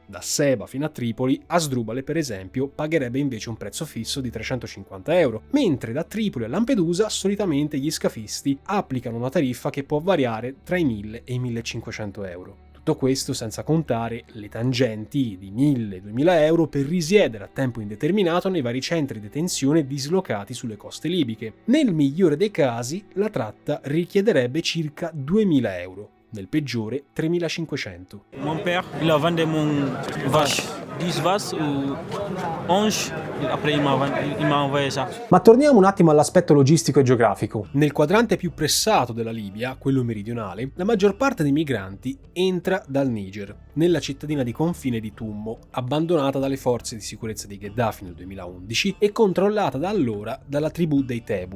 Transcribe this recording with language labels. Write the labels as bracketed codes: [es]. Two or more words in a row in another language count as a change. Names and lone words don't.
[it] Da Seba fino a Tripoli, Asdrubale per esempio pagherebbe invece un prezzo fisso di 350 euro, mentre da Tripoli a Lampedusa solitamente gli scafisti applicano una tariffa che può variare tra i 1000 e i 1500 euro. Tutto questo senza contare le tangenti di 1.000-2.000 euro per risiedere a tempo indeterminato nei vari centri di detenzione dislocati sulle coste libiche. Nel migliore dei casi, la tratta richiederebbe circa 2.000 euro. Nel peggiore 3.500. [fr] Mon père, il a vendu mon vache, 10 vaches ou 11, après il m'a envoyé ça. [it] Ma torniamo un attimo all'aspetto logistico e geografico. Nel quadrante più pressato della Libia, quello meridionale, la maggior parte dei migranti entra dal Niger, nella cittadina di confine di Tummo, abbandonata dalle forze di sicurezza di Gheddafi nel 2011 e controllata da allora dalla tribù dei Tebu.